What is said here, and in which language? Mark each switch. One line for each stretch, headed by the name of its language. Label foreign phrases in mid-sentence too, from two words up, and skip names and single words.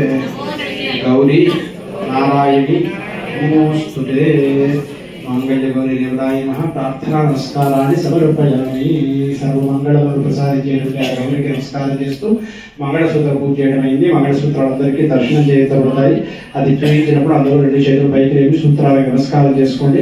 Sanskrit: गौरी नारायणी नमोस्तुते. मंगल्य गौरी देवताय नमः. प्रार्थना नमस्काराన్ని సమర్పయామి.
Telugu: సర్వమంగళములు ప్రసాదించేటువంటి ఆ గౌరికి నమస్కారం చేస్తూ మంగళసూత్ర పూజ చేయడం అయింది. మంగళసూత్రాలు అందరికీ దర్శనం చేయబడతాయి. అది చేయించినప్పుడు అందరూ రెండు చేతులు పైకి లేపి సూత్రాలకు నమస్కారం చేసుకోండి.